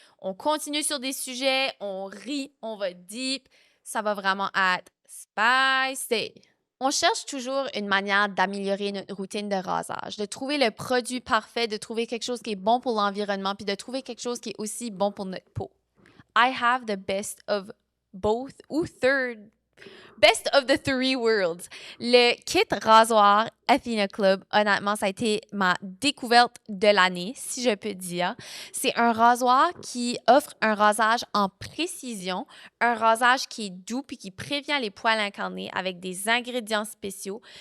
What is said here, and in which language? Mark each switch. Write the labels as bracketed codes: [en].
[fr] On continue sur des sujets, on rit, on va deep. Ça va vraiment être spicy. On cherche toujours une manière d'améliorer notre routine de rasage, de trouver le produit parfait, de trouver quelque chose qui est bon pour l'environnement, puis de trouver quelque chose qui est aussi bon pour notre peau. [en] I have the best of both ou third. Best of the three worlds. [fr] Le kit rasoir Athena Club, honnêtement, ça a été ma découverte de l'année, si je peux dire. C'est un rasoir qui offre un rasage en précision, un rasage qui est doux puis qui prévient les poils incarnés avec des ingrédients spéciaux.